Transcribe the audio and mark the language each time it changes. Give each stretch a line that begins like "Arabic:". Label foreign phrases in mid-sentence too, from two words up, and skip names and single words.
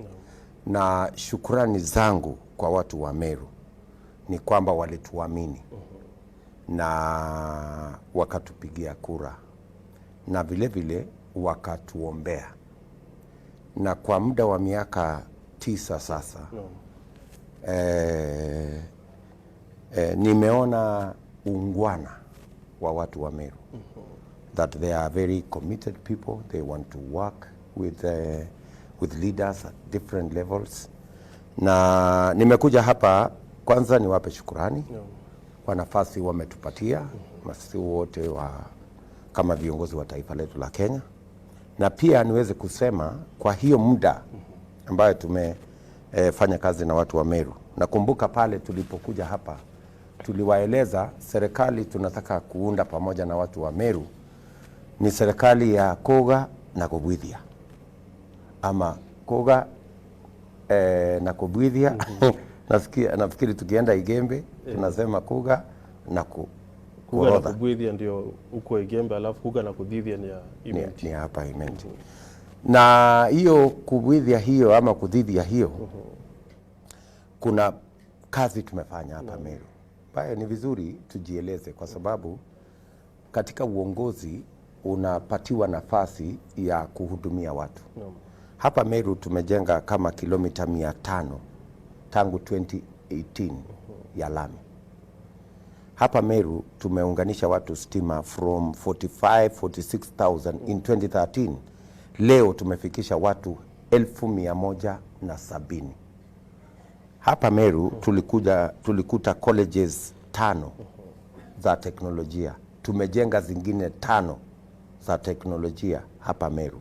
Swahili: Na shukrani zangu kwa watu wa Meru ni kwamba walituamini na wakatupigia kura na vile vile wakatuombea. Na kwa muda wa miaka 9 sasa nimeona ungwana wa watu wa Meru.
English: That they are very committed people. They want to work with leaders at different levels.
Swahili: Na nimekuja hapa kwanza niwape shukrani kwa nafasi wametupatia sisi wote kama viongozi wa taifa letu la Kenya. Na pia niweze kusema kwa hiyo muda ambayo tumefanya kazi na watu wa Meru. Nakumbuka pale tulipokuja hapa tuliwaeleza serikali tunataka kuunda pamoja na watu wa Meru ni serikali ya
Meru: Koga na Kobwithia,
Swahili: ama
Meru: Koga na Kobwithia
Swahili: nafikiri tukienda Igembe tunasema
Meru: kuga na kuga na kubwithia
Swahili: ndio uko Igembe, alafu
Meru: kuga na kudhithia
Swahili: ni ya Imenti. Ni hapa Imenti. Na hiyo kubwithia hiyo ama kudhithia hiyo kuna kazi tumefanya hapa Meru. Baya ni vizuri tujieleze kwa sababu katika uongozi unapatiwa nafasi ya kuhudumia watu. Hapa Meru tumejenga kama kilomita 500 tangu 2018 ya lami. Hapa Meru tumeunganisha watu stima
English: from 46,000 in 2013.
Swahili: Leo tumefikisha watu 1,170. Hapa Meru tulikuta colleges 5 za teknolojia. Tumejenga zingine 5 za teknolojia hapa Meru.